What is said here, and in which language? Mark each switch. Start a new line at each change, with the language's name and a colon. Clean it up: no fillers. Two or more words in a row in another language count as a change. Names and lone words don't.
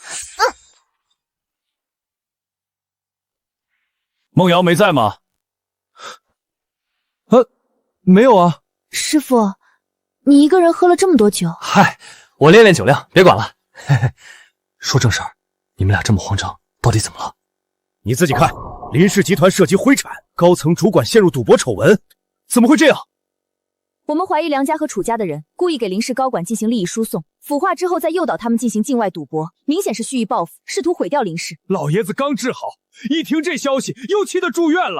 Chinese: 梦瑶没在吗？没有啊。师傅，你一个人喝了这么多酒？嗨，我练练酒量，別管了。嘿嘿，說正事兒，你們倆這麼慌張，到底怎麼了？你自己看，林氏集團涉及灰產，高層主管陷入賭博醜聞，怎麼會這樣？我們懷疑梁家和楚家的人故意給林氏高管進行利益輸送，腐化之後再誘導他們進行境外賭博，明顯是蓄意報復，試圖毀掉林氏。老爺子剛治好，一聽這消息又氣得住院了。